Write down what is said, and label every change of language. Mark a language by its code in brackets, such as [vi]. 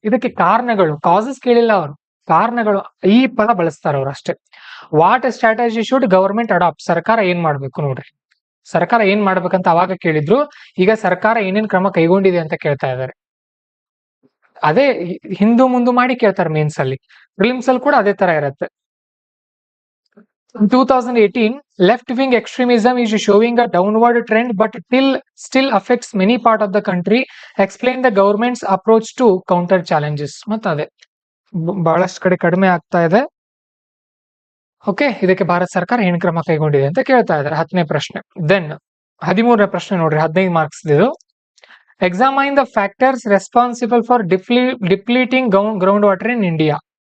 [kn] ಇದಕ್ಕೆ ಕಾರಣಗಳು, ಕಾಸಸ್ ಕೇಳಿಲ್ಲ ಅವರು, ಕಾರಣಗಳು ಈ ಪದ ಬಳಸ್ತಾರೆ ಅವ್ರು ಅಷ್ಟೇ. [en] What strategy should government adopt? [kn] ಸರ್ಕಾರ ಏನ್ ಮಾಡ್ಬೇಕು ನೋಡ್ರಿ, ಸರ್ಕಾರ ಏನ್ ಮಾಡ್ಬೇಕಂತ ಅವಾಗ ಕೇಳಿದ್ರು, ಈಗ ಸರ್ಕಾರ ಏನೇನ್ ಕ್ರಮ ಕೈಗೊಂಡಿದೆ ಅಂತ ಕೇಳ್ತಾ ಇದ್ದಾರೆ. ಅದೇ ಹಿಂದು ಮುಂದು ಮಾಡಿ ಕೇಳ್ತಾರೆ ಮೇನ್ಸ್ ಅಲ್ಲಿ, ಪ್ರಿಲಿಮ್ಸ್ ಅಲ್ಲಿ ಕೂಡ ಅದೇ ತರ ಇರುತ್ತೆ. [en] 2018 left wing extremism is showing a downward trend but still affects many part of the country. Explain the government's approach to counter challenges. [kn] ಮತ್ತೆ ಅದೇ ಬಹಳಷ್ಟು ಕಡೆ ಕಡಿಮೆ ಆಗ್ತಾ ಇದೆ. ಓಕೆ, ಇದಕ್ಕೆ ಭಾರತ ಸರ್ಕಾರ ಏನ್ ಕ್ರಮ ಕೈಗೊಂಡಿದೆ ಅಂತ ಕೇಳ್ತಾ ಇದ್ದಾರೆ. 10ನೇ ಪ್ರಶ್ನೆ. ದೆನ್ 13ನೇ ಪ್ರಶ್ನೆ ನೋಡ್ರಿ, 15 ಮಾರ್ಕ್ಸ್ ಇದು. [en] Examine the factors responsible for depleting ground water in India.